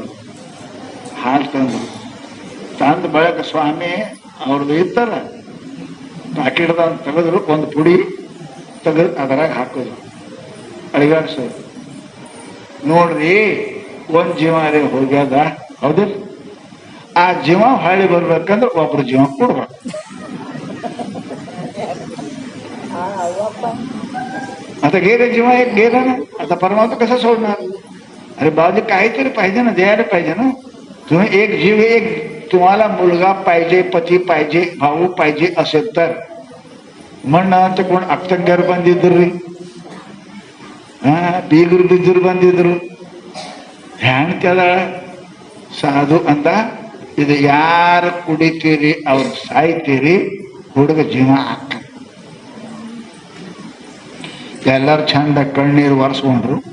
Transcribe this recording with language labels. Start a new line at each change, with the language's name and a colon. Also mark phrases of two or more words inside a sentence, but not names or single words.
Kannada: ಹಾಲು ತಂದು ಬಳಕ ಸ್ವಾಮಿ ಅವ್ರದ್ದು ಇತ್ತಲ್ಲ ಪಾಕಿಡ್ದ ತೆಗೆದ್ರು, ಒಂದು ಪುಡಿ ತೆಗೆದು ಅದರಾಗ ಹಾಕೋದು, ಅಡಿಗಾಡ್ಸೋದು. ನೋಡ್ರಿ ಒಂದ್ ಜೀವ ರೀ ಹೋಗ್ಯಾದ, ಹೌದಿಲ್ಲ? ಆ ಜೀವ ಹೊಳ್ಳಿ ಬರ್ಬೇಕಂದ್ರೆ ಒಬ್ರು ಜೀವ ಕೊಡ್ಬೇಕು.
Marathi: आता गेले जेव्हा एक गेला ना, आता परमात्मा कसा सोडणार? अरे बाजू काहीतरी पाहिजे ना, द्यायला पाहिजे ना. तुम्ही एक जीव, एक तुम्हाला मुलगा पाहिजे, पती पाहिजे, भाऊ पाहिजे असेल तर म्हणणं कोण
Kannada: ಅಕ್ತಂಗ್ಯಾರು ಬಂದಿದ್ರಿ, ಬೀಗರು ಬಿದ್ದರು ಬಂದಿದ್ರು. ಹೆಣ್ತದ ಸಾಧು ಅಂತ ಇದು ಯಾರು ಕುಡಿತೀರಿ ಅವ್ರು ಸಾಯ್ತೀರಿ, ಹುಡುಗ ಜೀವ ಹಾಕ. ಎಲ್ಲರೂ ಚಂದ ಕಣ್ಣೀರು ಒರೆಸ್ಕೊಂಡ್ರು.